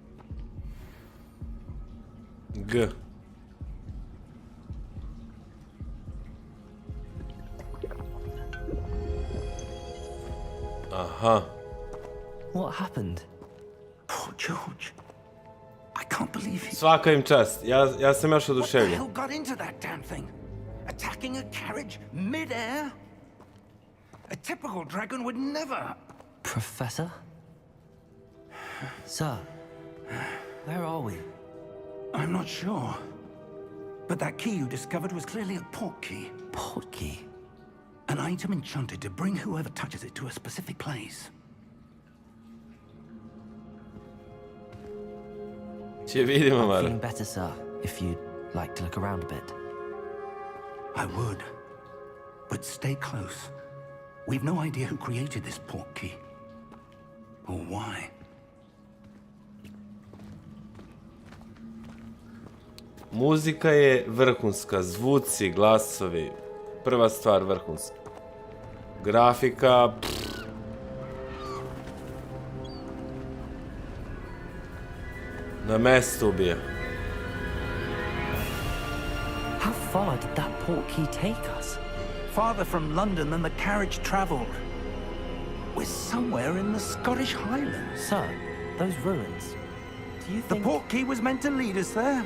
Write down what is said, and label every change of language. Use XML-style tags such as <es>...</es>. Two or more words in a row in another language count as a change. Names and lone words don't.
<en>G. Aha. What happened? Poor George. I can't believe he...</en> <sr>Svaka im čast. Ja sam još</sr> <en>What the</en> <sr>oduševljen.</sr> <en>hell got into that damn thing? Attacking a carriage mid-air? A typical dragon would never... Professor? Sir, where are we? I'm not sure. But that key you discovered was clearly a port key. Port key? An item enchanted to bring whoever touches it to a specific place.</en> <sl>Če vidimo,</sl> <en>I'm Mara. feeling better, sir, if you'd like to look around a bit. I would. But stay close. We've no idea who created this port key. Or why.</en> <sr>Muzika je vrhunska, zvuci, glasovi, prva stvar vrhunska. Grafika... Na mestu ubija.</sr> <en>How far did that port key take us? Farther from London than the carriage traveled. We're somewhere in the Scottish Highlands. Sir, those ruins. Do you The think... port key was meant to lead us there?</en>